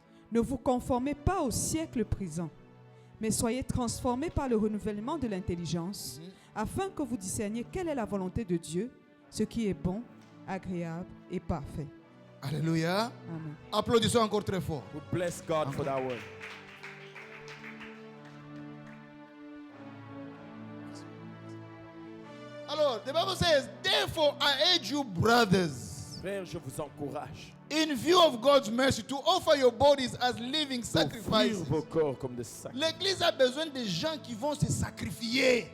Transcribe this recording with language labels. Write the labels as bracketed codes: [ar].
[fr] Ne vous conformez pas au siècle présent, mais soyez transformés par le renouvellement de l'intelligence, afin que vous discerniez quelle est la volonté de Dieu, ce qui est bon, agréable et parfait. Alléluia. Amen. Applaudissons encore très fort. [en] We bless God for that word. Alors, the Bible says, therefore I urge you, brothers, [fr] Frères, je vous encourage [en] in view of God's mercy, to offer your bodies as living [fr] d'offrir [en] sacrifices. [fr] vos corps comme des sacrifices. L'église a besoin de gens qui vont se sacrifier.